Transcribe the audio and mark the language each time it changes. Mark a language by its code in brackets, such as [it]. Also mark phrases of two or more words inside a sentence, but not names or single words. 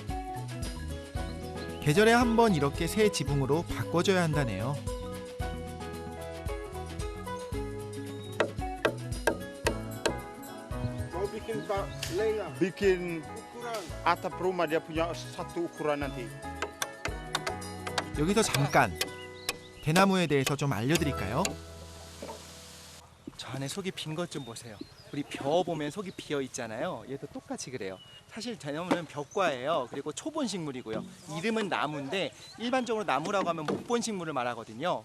[ko] 계절에 한 번 이렇게 새 지붕으로 바꿔줘야 한다네요. [id] Mau bikin atap rumah dia punya satu ukuran nanti. [ko] 여기서 잠깐 대나무에 대해서 좀 알려드릴까요? 저 안에 속이 빈 것 좀 보세요. 우리 벼 보면 속이 비어 있잖아요. 얘도 똑같이 그래요. 사실 대나무는 벼과예요. 그리고 초본 식물이고요. 이름은 나무인데 일반적으로 나무라고 하면 목본 식물을 말하거든요.